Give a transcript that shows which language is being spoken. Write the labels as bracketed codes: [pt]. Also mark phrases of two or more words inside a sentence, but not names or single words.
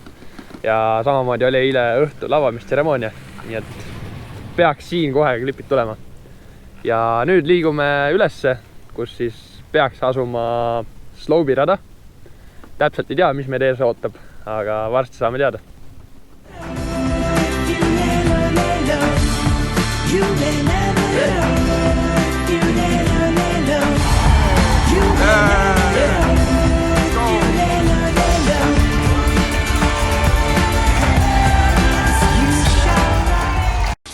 [et] Ja samamoodi oli eile õhtu lavamistseremoonia, nii et peaks siin kohe klipid tulema. Ja nüüd liigume ülesse, kus siis peaks asuma slopirada. Täpselt ei tea, mis meid ees ootab, aga varsti saame teada. [en] You may never know. You may never know. You may never know. You may never know. You shall.